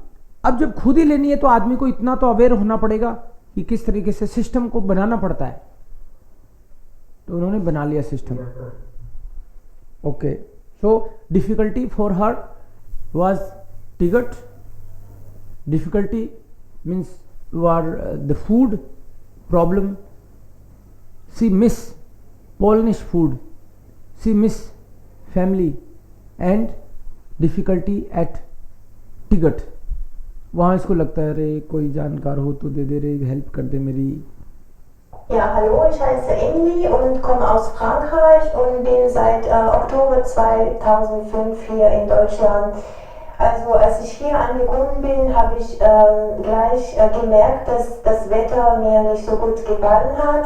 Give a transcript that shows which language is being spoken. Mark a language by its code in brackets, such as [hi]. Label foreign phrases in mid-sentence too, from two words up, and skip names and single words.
[hi] अब जब खुद ही लेनी है तो आदमी को इतना तो अवेयर होना पड़ेगा कि किस तरीके से सिस्टम को बनाना पड़ता है, तो उन्होंने बना लिया सिस्टम। [en] okay, so difficulty for her was ticket, difficulty means where the food problem, she miss Polish food, she miss family and difficulty at ticket। [hi] वहाँ इसको लगता है अरे कोई जानकार हो तो दे दे रे, हेल्प कर दे मेरी। [de] Ja, hallo, ich heiße Emily und komme aus Frankreich und bin seit Oktober 2005 hier in Deutschland. Also als ich hier angekommen bin, habe ich gleich gemerkt, dass das Wetter mir nicht so gut gefallen hat.